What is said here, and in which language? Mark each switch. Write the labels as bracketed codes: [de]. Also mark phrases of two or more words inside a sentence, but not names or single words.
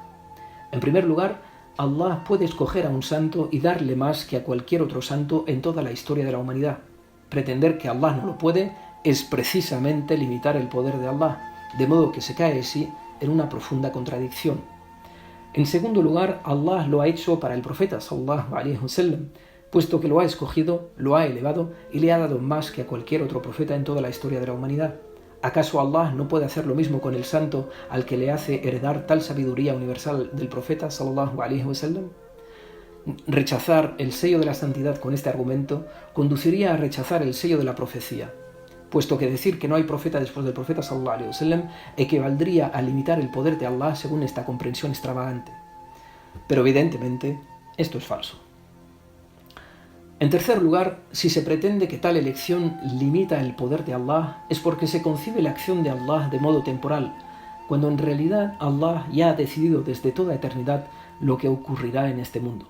[es] En primer lugar, Allah puede escoger a un santo y darle más que a cualquier otro santo en toda la historia de la humanidad. Pretender que Allah no lo puede es precisamente limitar el poder de Allah, de modo que se cae así en una profunda contradicción. En segundo lugar, Allah lo ha hecho para el profeta [ar] صلى الله عليه وسلم, [es] puesto que lo ha escogido, lo ha elevado y le ha dado más que a cualquier otro profeta en toda la historia de la humanidad. ¿Acaso Allah no puede hacer lo mismo con el santo al que le hace heredar tal sabiduría universal del profeta [ar] صلى الله عليه وسلم? [es] Rechazar el sello de la santidad con este argumento conduciría a rechazar el sello de la profecía, puesto que decir que no hay profeta después del profeta [ar] صلى الله عليه وسلم [es] equivaldría a limitar el poder de Allah según esta comprensión extravagante. Pero evidentemente esto es falso. En tercer lugar, si se pretende que tal elección limita el poder de Allah, es porque se concibe la acción de Allah de modo temporal, cuando en realidad Allah ya ha decidido desde toda eternidad lo que ocurrirá en este mundo.